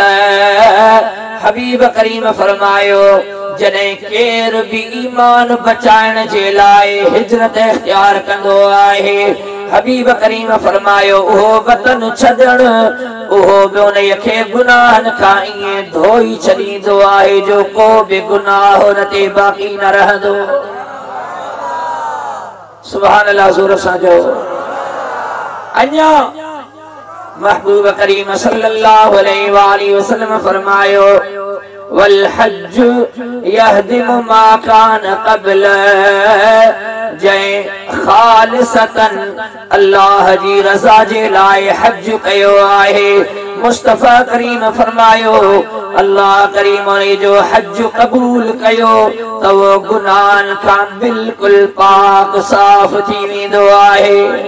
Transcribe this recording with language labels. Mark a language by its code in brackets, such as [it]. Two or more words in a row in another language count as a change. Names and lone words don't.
[sd] हबीब करीम फरमायो जॾहिं केर भी ईमान बचाइण जे लाइ हिजरत इख्तियार कंदो आहे, हबीब करीम फरमायो उहो वतन छॾण उहो बि उन्हीअ खे गुनाहन खां ईअं धोई छॾींदो आहे जो को बि गुनाह हुन ते बाक़ी न रहंदो। [ar] سبحان الله. [sd] ज़ोर सां चओ। अञा महबूब करीम सल्लल्लाहु अलैहि वसल्लम फरमायो [ar] والحج يهدم ما كان قبله. [sd] जंहिं खालिसतन अल्लाह जी रज़ा जे लाइ हज कयो आहे, मुस्तफ़ा करीम फरमायो अल्लाह करीम ने जो हज कबूल कयो त वो गुनाहन खां बिल्कुल पाक साफ़ थी वेंदो आहे।